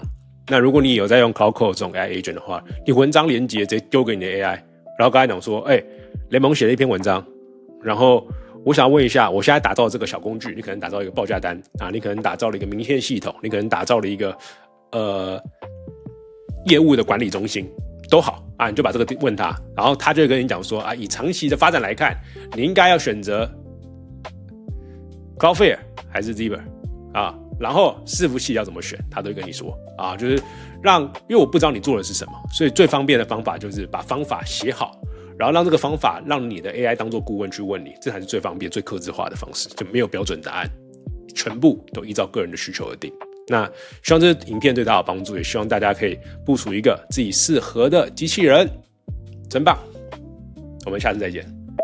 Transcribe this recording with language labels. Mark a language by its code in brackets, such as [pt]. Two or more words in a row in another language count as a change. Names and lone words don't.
[zh] 那如果你有在用 Cloud Code 這種 [en] AI agent [zh] 的話，你文章連結直接丟給你的 AI， 然後剛才講說，雷蒙寫了一篇文章，然後我想要問一下，我現在打造這個小工具，你可能打造一個報價單啊，你可能打造了一個明線系統，你可能打造了一個業務的管理中心都好啊，你就把這個問他，然後他就會跟你講說啊，以長期的發展來看，你應該要選擇 Cloudflare 還是 Zebra 啊，然後伺服器要怎麼選，他都會跟你說啊，就是因為我不知道你做的是什麼，所以最方便的方法就是把方法寫好，然後讓這個方法讓你的 AI 當做顧問去問你，這才是最方便、最客製化的方式，就沒有標準答案，全部都依照個人的需求而定。那希望這個影片對大家有幫助，也希望大家可以部署一個自己適合的機器人，真棒！我們下次再見。